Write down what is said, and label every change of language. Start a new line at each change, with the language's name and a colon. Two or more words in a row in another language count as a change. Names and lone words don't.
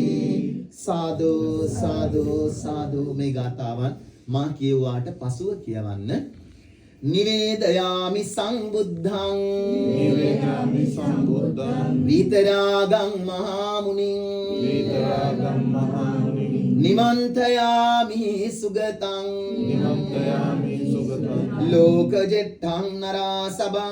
Pali: සාදු සාදු සාදු.
Sinhala: මේ ගාතාවන් මා කියුවාට පසුව කියවන්න.
Pali: නිවේදයාමි සංබුද්ධං නිවේදයාමි සංබුද්ධං විතරාගං මහා මුනිං විතරාගං මහා මුනිං නිමන්තයාමි සුගතං නිමන්තයාමි සුගතං ලෝකජෙට්ඨං නරාසබං